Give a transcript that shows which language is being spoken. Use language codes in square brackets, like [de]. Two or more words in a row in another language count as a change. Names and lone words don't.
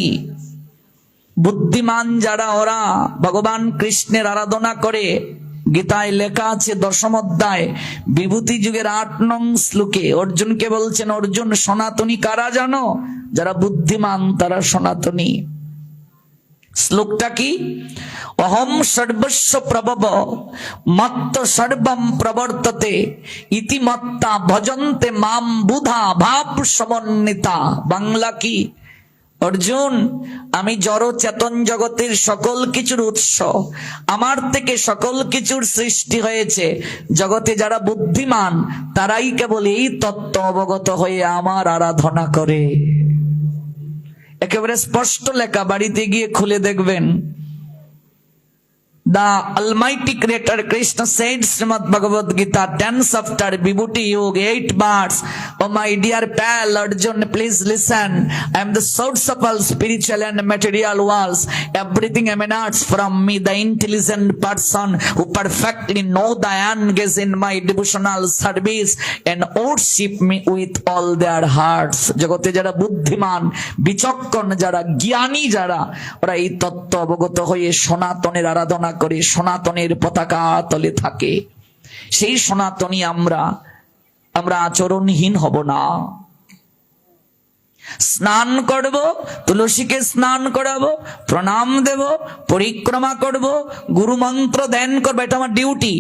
[bn] বুদ্ধিমান যারা ওরা ভগবান কৃষ্ণের আরাধনা করে, গীতায় লেখা আছে 10ম অধ্যায় বিভূতি যুগের 8 নং শ্লোকে অর্জুনকে বলছেন, অর্জুন সনাতনী কারা জানো? যারা বুদ্ধিমান তারা সনাতনী। শ্লোকটা কি? [sa] অহম সর্বস্ব প্রভব মত্ত সর্বম প্রবর্ততে ইতি মত্তা ভজন্তে মাম বুধা ভাব সমন্বিতা। [bn] বাংলা কি? অর্জুন, আমি জড় চেতন জগতের সকল কিছুর উৎস, আমার থেকে সকল কিছুর সৃষ্টি হয়েছে। জগতে যারা বুদ্ধিমান তারাই কেবল এই তত্ত্ব অবগত হয়ে আমার আরাধনা করে। একেবারে স্পষ্ট লেখা, বাড়িতে গিয়ে খুলে দেখবেন। [en] The Almighty Creator Krishna said, Srimad Bhagavad Gita, 10 chapter, Vibhuti Yoga, 8 verse. Oh my dear pal Arjun, please listen. I am the source of all spiritual and material worlds. Everything emanates from me, the intelligent person who perfectly know the engage in my devotional service and worship me with all their hearts. [bn] জগতে যারা বুদ্ধিমান, বিচক্ষণ যারা, জ্ঞানী যারা, ওরা এই তত্ত্ব অবগত হয়ে সনাতনের আরাধনা করে, সনাতনের পতাকা তলে থাকে। সেই সনাতনী আমরা আচরণহীন হব না। স্নান করব, তুলসীকে স্নান করাবো, প্রণাম দেব, পরিক্রমা করব, গুরু মন্ত্র ধ্যান করবো, এটা আমার ডিউটি।